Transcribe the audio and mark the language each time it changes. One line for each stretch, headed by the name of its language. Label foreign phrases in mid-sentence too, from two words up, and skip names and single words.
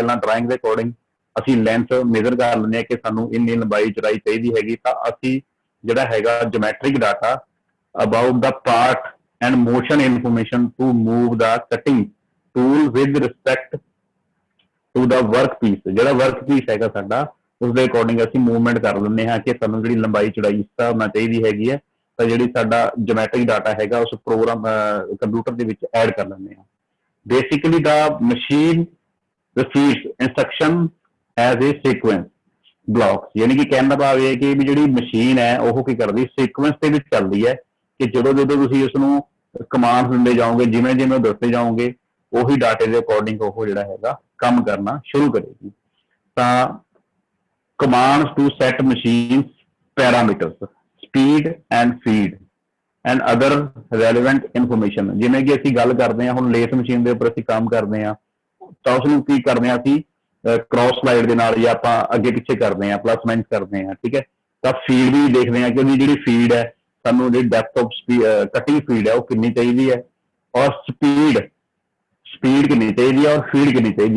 Punjabi: ਪਹਿਲਾਂ ਡਰਾਇੰਗ ਦੇ ਅਕੋਰਡਿੰਗ ਅਸੀਂ
English: length measure
Punjabi: ਕਰ ਲੈਂਦੇ ਹਾਂ ਕਿ ਸਾਨੂੰ ਇੰਨੀ ਲੰਬਾਈ ਚੌੜਾਈ ਚਾਹੀਦੀ ਹੈਗੀ, ਤਾਂ ਅਸੀਂ ਜਿਹੜਾ ਹੈਗਾ
English: geometric data about the part and motion information to move the cutting tool with respect to the work piece.
Punjabi: ਜਿਹੜਾ
English: work piece
Punjabi: ਹੈਗਾ ਸਾਡਾ ਉਸ ਦੇ ਅਕੋਰਡਿੰਗ ਅਸੀਂ ਮੂਵਮੈਂਟ ਕਰ ਲੈਂਦੇ ਹਾਂ ਕਿ ਸਾਨੂੰ ਜਿਹੜੀ ਲੰਬਾਈ ਚੌੜਾਈ ਇਸ ਹਿਸਾਬ ਨਾਲ ਚਾਹੀਦੀ ਹੈਗੀ ਹੈ, ਤਾਂ ਜਿਹੜੀ ਸਾਡਾ
English: geometric data
Punjabi: ਹੈਗਾ ਉਸ
English: program computer
Punjabi: ਦੇ ਵਿੱਚ ਐਡ ਕਰ ਲੈਂਦੇ ਹਾਂ।
English: basically the machine receives instruction as a sequence blocks,
Hindi: यानी कि कहने का भाव ये है कि भी
Punjabi: ਜਿਹੜੀ ਮਸ਼ੀਨ ਹੈ ਉਹ ਕੀ ਕਰਦੀ ਸੀਕੁਐਂਸ ਦੇ ਵਿੱਚ ਚੱਲਦੀ ਹੈ ਕਿ ਜਦੋਂ ਜਦੋਂ ਤੁਸੀਂ ਉਸ ਨੂੰ ਕਮਾਂਡ ਦਿੰਦੇ ਜਾਓਗੇ, ਜਿਵੇਂ ਜਿਵੇਂ ਦੱਸਦੇ ਜਾਓਗੇ, ਉਹੀ ਡਾਟੇ ਦੇ ਅਕੋਰਡਿੰਗ ਉਹ ਜਿਹੜਾ ਹੈਗਾ ਕੰਮ ਕਰਨਾ ਸ਼ੁਰੂ ਕਰੇਗੀ।
English: ਤਾਂ commands to set machines parameters speed and feed and other relevant information,
Punjabi: ਜਿਵੇਂ ਕਿ ਅਸੀਂ ਗੱਲ ਕਰਦੇ ਹਾਂ ਹੁਣ
English: lathe machine
Punjabi: ਦੇ ਉੱਪਰ ਅਸੀਂ ਕੰਮ ਕਰਦੇ ਹਾਂ ਤਾਂ ਉਸ ਨੂੰ ਕੀ ਕਰਦੇ ਹਾਂ ਅਸੀਂ
English: cross slide
Punjabi: ਦੇ ਨਾਲ ਜਾਂ ਆਪਾਂ ਅੱਗੇ ਪਿੱਛੇ ਕਰਦੇ ਹਾਂ,
English: plus minus
Punjabi: ਕਰਦੇ ਹਾਂ, ਠੀਕ ਹੈ। ਤਾਂ ਫੀਡ ਵੀ ਦੇਖਦੇ ਹਾਂ ਕਿ ਉਹਦੀ ਜਿਹੜੀ ਫੀਡ ਹੈ ਸਾਨੂੰ ਜਿਹੜੀ
English: depth of cutting feed
Punjabi: ਹੈ ਉਹ ਕਿੰਨੀ ਚਾਹੀਦੀ ਹੈ, ਔਰ ਸਪੀਡ ਕਿੰਨੀ ਚਾਹੀਦੀ ਹੈ, ਔਰ ਫੀਡ ਕਿੰਨੀ ਚਾਹੀਦੀ ਹੈ।